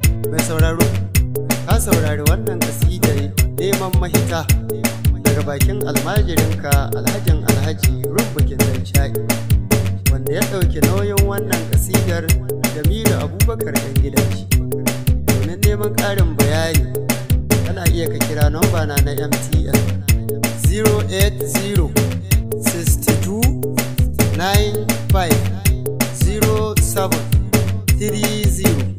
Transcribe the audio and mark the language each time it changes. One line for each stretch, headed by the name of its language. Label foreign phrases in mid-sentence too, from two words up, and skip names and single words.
Hausa: Mai sauraro, ka saurari wannan kasidar neman mahita daga bakin almajirinka Alhajin Alhaji Rumbukin Danshai, wanda ya ɗauki nauyin wannan kasidar Jamilu Abubakar ɗan gidan shi. Domin neman ƙarin bayani, kana iya ka kira namba na na M T N,
English: zero eight zero six two nine five zero seven three zero.